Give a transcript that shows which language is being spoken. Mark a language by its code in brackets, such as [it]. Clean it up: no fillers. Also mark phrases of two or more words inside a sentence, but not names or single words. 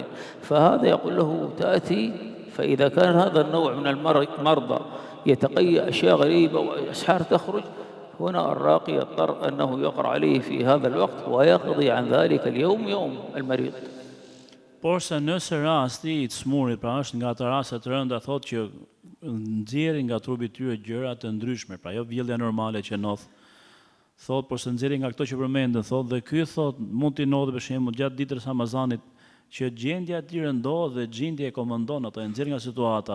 [ar] فهذا يقول له تأتي، فإذا كان هذا النوع من المرضى يتقيأ أشياء غريبة وأسحار تخرج، هنا الراقي يضطر أنه يقرأ عليه في هذا الوقت ويقضي عن ذلك اليوم يوم المريض. [sq] Por se nëse rasti I të smurit, pra është nga ato raste të rënda thotë që nxjerrin nga trupi I tyre gjëra të ndryshme, pra jo vjellja normale që ndodh. Thot, por se nxjerrin nga këto që përmendën, thot, dhe ky thot mund t'i ndodhë për shembull gjatë ditës Ramazanit që gjendja e tyre ndodh dhe gjendja e komandon ato, e nxjerr nga situata.